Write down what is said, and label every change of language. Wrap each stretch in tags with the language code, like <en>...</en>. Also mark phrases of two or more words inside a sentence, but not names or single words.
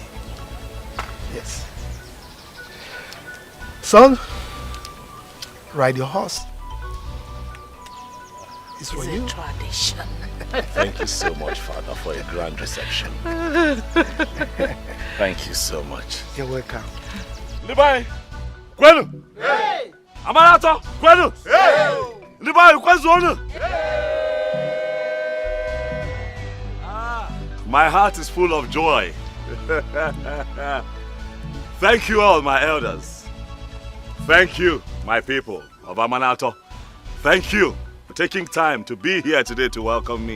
<en>Yes. Son, ride your horse. It's for you. A tradition. Thank you so much, Father, for a grand reception. Thank you so much. You're welcome.</en> <ig>Libai, kwenu. Hey. Amanato, kwenu. Hey. Libai, kwenu.</ig> <en>My heart is full of joy. Thank you all, my elders. Thank you, my people of Amanato. Thank you for taking time to be here today to welcome me.</en>